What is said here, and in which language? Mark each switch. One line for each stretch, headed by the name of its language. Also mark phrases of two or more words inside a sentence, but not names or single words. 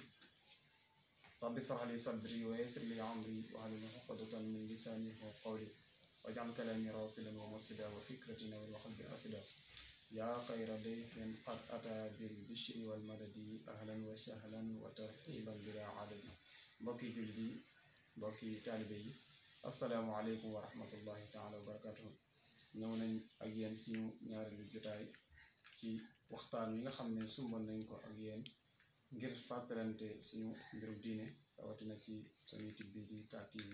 Arabic: رب اشرح لي صدري ويسر لي أمري واحلل عقدة من لساني يفقهوا قولي واجعل كلامي راشدا ومرشدا وفكرتي نور وقلبي راشدا. يا خير ضيف قد أتى بالبشر والمدد أهلا وسهلا وترحيبا بلا عدد.
Wolof: mbokki jullit yi mbokki taalibe yi
Arabic: السلام عليكم ورحمة الله تعالى وبركاته.
Wolof: ñëw nañ ak yéen suñu ñaareelu jotaay ci waxtaan wi nga xam ne sumbal nañ ko ak yéen ngir fàttalante suñu mbirum diine rawatina ci suñu YouTube bi di KTV.